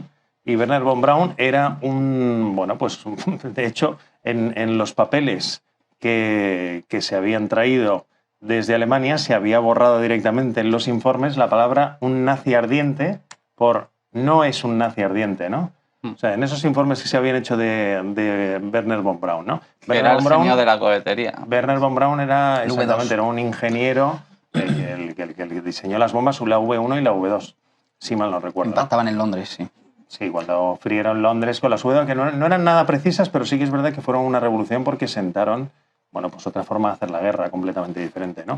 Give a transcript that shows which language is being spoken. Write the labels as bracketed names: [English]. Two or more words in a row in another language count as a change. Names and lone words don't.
[Spanish] Y Werner von Braun era bueno, pues de hecho, en los papeles que se habían traído desde Alemania se había borrado directamente en los informes la palabra un nazi ardiente por no es un nazi ardiente, ¿no? O sea, en esos informes que se habían hecho de Werner von Braun, ¿no? Era el genio de la cohetería. Werner von Braun era, exactamente, era un ingeniero el que diseñó las bombas, la V1 y la V2, si mal no recuerdo. Impactaban en Londres, sí. Sí, cuando frieron Londres con las V2, que no eran nada precisas, pero sí que es verdad que fueron una revolución porque sentaron, bueno, pues otra forma de hacer la guerra completamente diferente, ¿no?